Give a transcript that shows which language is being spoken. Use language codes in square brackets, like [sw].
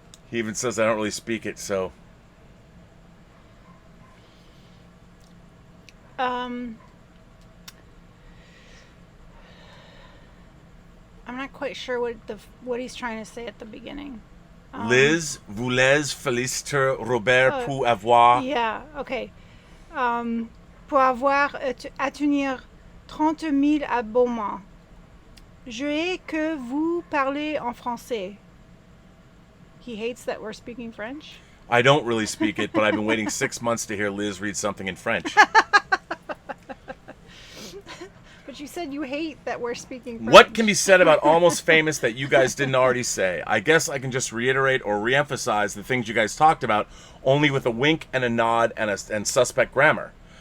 [en] He even says I don't really speak it, so... I'm not quite sure what he's trying to say at the beginning. [fr] Liz, voulez féliciter Robert pour avoir... [en] Yeah, okay. [fr] Pour avoir atteindre 30 000 abonnements. Je hais que vous parlez en français. [en] He hates that we're speaking French. I don't really speak it, but I've been waiting 6 months to hear Liz read something in French. But you said you hate that we're speaking French. What can be said about Almost Famous that you guys didn't already say? I guess I can just reiterate or reemphasize the things you guys talked about, only with a wink and a nod and suspect grammar.